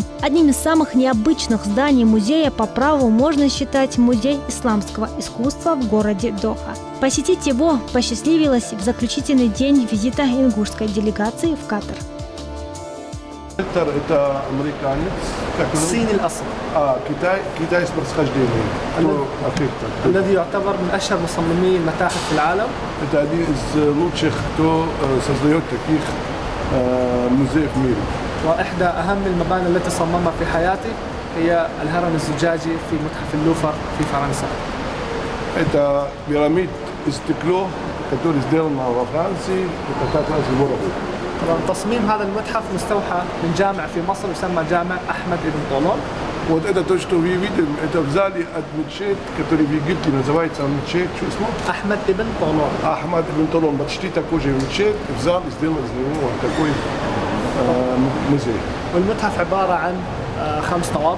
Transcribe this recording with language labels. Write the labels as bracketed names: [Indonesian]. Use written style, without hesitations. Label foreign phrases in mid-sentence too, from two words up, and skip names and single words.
[Russian] Одним из самых необычных зданий музея по праву можно считать Музей исламского искусства в городе Доха. Посетить его посчастливилось в заключительный день визита ингушской делегации в Катар. Это американец. [Arabic] الصيني الأصل [Russian] Китайец происхождения. [Arabic] الذي يعتبر من أشهر مصممي المتاحف في العالم. [Russian] Это один из лучших, кто создает таких музеев в мире. [Arabic] وإحدى أهم المباني التي صممها في حياتي هي الهرم الزجاجي في متحف اللوفر في فرنسا. [Russian] Это пирамид из стекла, который сделан во Франции, это как раз его работа. [Arabic] طبعا تصميم هذا المتحف مستوحى من جامع في مصر يسمى جامع أحمد بن طولون. [Russian] Вот это то, что вы видим, это в зале от мечеть, который в Египте называется мечеть, что смотрите? [Arabic] أحمد بن طولون. [Russian] Ахмад ибн Толон, почти такой же мечеть, в зале сделан из него вот такой музей. [Arabic] والمتحف عبارة عن 5 طوابق.